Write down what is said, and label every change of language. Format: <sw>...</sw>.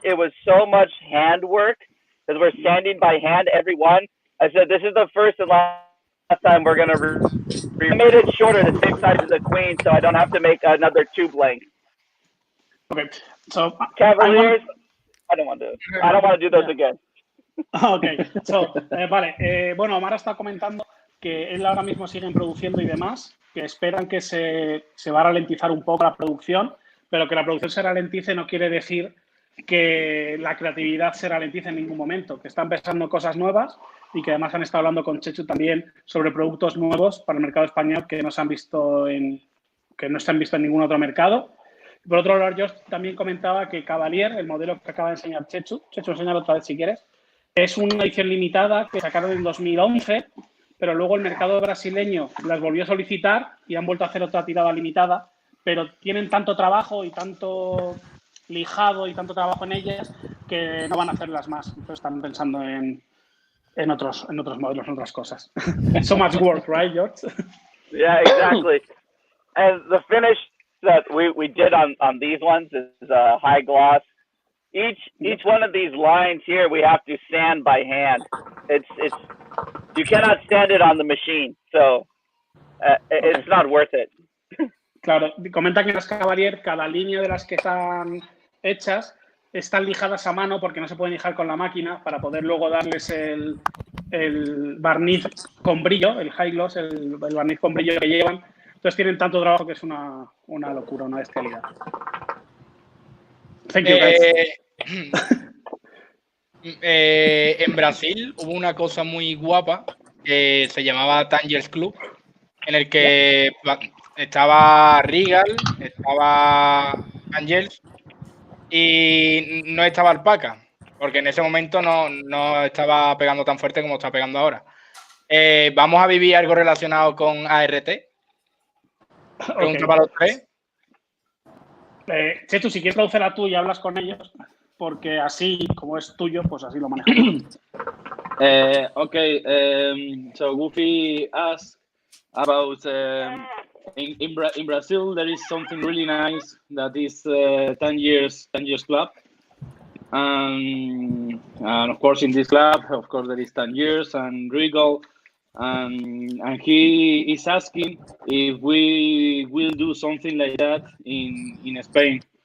<en>It was so much handwork because we're sanding by hand every one. I said, this is the first and last time we're going to I made it shorter, the same size as the Queen, so I don't have to make another tube length. Okay. So Cavaliers, I don't want to do those again.</en> <es>Ok, so, vale. Bueno, Omar está comentando que él ahora mismo siguen produciendo y demás, que esperan que se va a ralentizar un poco la producción, pero que la producción se ralentice no quiere decir que la creatividad se ralentice en ningún momento, que están pensando cosas nuevas y que además han estado hablando con Chechu también sobre productos nuevos para el mercado español que no se han visto que no se han visto en ningún otro mercado. Por otro lado, yo también comentaba que Cavalier, el modelo que acaba de enseñar Chechu, enséñalo otra vez si quieres, es una edición limitada que sacaron en 2011, pero luego el mercado brasileño las volvió a solicitar y han vuelto a hacer otra tirada limitada, pero tienen tanto trabajo y tanto lijado y tanto trabajo en ellas que no van a hacerlas más. Entonces están pensando en otros modelos, en otras cosas.</es> <en>So much work, right, George? Yeah, exactly. And the finish that we did on these ones is high gloss. Each one of these lines here we have to sand by hand. It's you cannot sand it on the machine, so it's not worth it.</en> <es>Claro, comenta que en las Cavalier cada línea de las que están hechas están lijadas a mano porque no se pueden lijar con la máquina para poder luego darles el barniz con brillo, el high gloss, el barniz con brillo que llevan. Entonces tienen tanto trabajo que es una locura, una bestialidad.</es> <en>Thank you, guys.</en> <es>En Brasil hubo una cosa muy guapa que se llamaba Tangers Club, en el que estaba Regal, estaba Angels y no estaba Alpaca, porque en ese momento no estaba pegando tan fuerte como está pegando ahora. ¿Vamos a vivir algo relacionado con ART? Pregunta para los tres. Chechu, si quieres traducirla tú y hablas con ellos, porque así, como es tuyo, pues así lo manejamos.</es> <en>Okay, so Goofy asked about in Brazil there is something really nice that is 10 years club, and of course in this club, of course there is 10 years and Regal, and he is asking if we will do something like that in Spain.</en>